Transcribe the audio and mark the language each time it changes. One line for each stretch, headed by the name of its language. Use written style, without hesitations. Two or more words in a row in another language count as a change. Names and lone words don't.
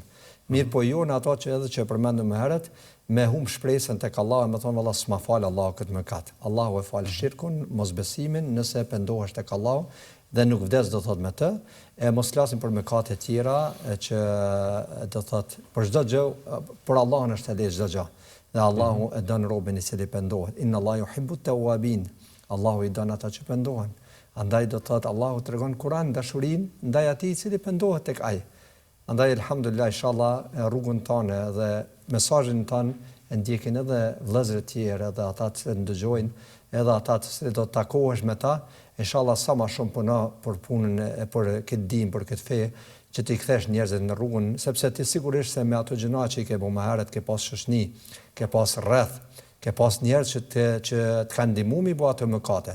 Albanian: Mirë po jo në ato që edhe që përmendëm më herët, me humb shpresën tek Allahu, me thonë valla s'ma fal Allahu këtë mëkat. Allahu e fal shirkun, mosbesimin, nëse pendohesh tek Allahu dhe nuk vdes do thot me të, e mos flasim për mëkate të tjera që do thot për çdo gjë, për Allahun është e çdo gjë. Dhe Allahu e don robën i cili pendohet.
Arabic: إن الله يحب التوابين.
Albanian: Allahu i don ata që pendohen. Andaj do thot Allahu tregon Kur'an dashurinë ndaj atij i cili pendohet tek ai. Andaj elhamdulillah inshallah rrugën tonë dhe mesazhin ton e ndjekin edhe vëllezërit e tjerë, edhe ata që ndëgjojnë, edhe ata që do të takohesh me ta, inshallah sa më shumë puno për punën e për këtë dinë, për këtë fe, që ti kthesh njerëzit në rrugën, sepse ti sigurisht se me ato gjëra që i ke bëu më herët, ke pas shoshni, ke pas rreth, ke pas njerëz që të kanë ndihmuar mi bëu ato mëkate.